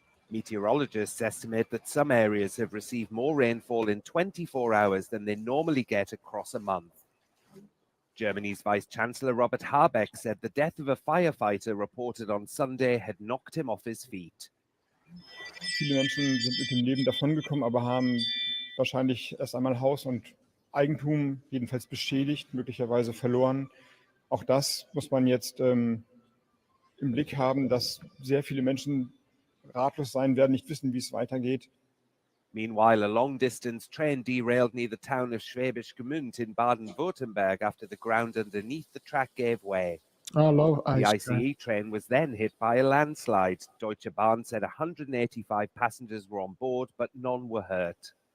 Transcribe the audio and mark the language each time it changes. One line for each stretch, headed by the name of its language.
English: Meteorologists estimate that some areas have received more rainfall in 24 hours than they normally get across a month. Germany's Vice-Chancellor Robert Habeck said the death of a firefighter reported on Sunday had knocked him off his feet.
German: Viele Menschen sind mit dem Leben davongekommen, aber haben wahrscheinlich erst einmal Haus und Eigentum jedenfalls beschädigt, möglicherweise verloren. Auch das muss man jetzt im Blick haben, dass sehr viele Menschen ratlos sein werden, nicht wissen, wie es weitergeht.
English: Meanwhile, a long-distance train derailed near the town of Schwäbisch Gmünd in Baden-Württemberg after the ground underneath the track gave way. I love The ice ICE train was then hit by a landslide. Deutsche Bahn said 185 passengers were on board, but none were hurt.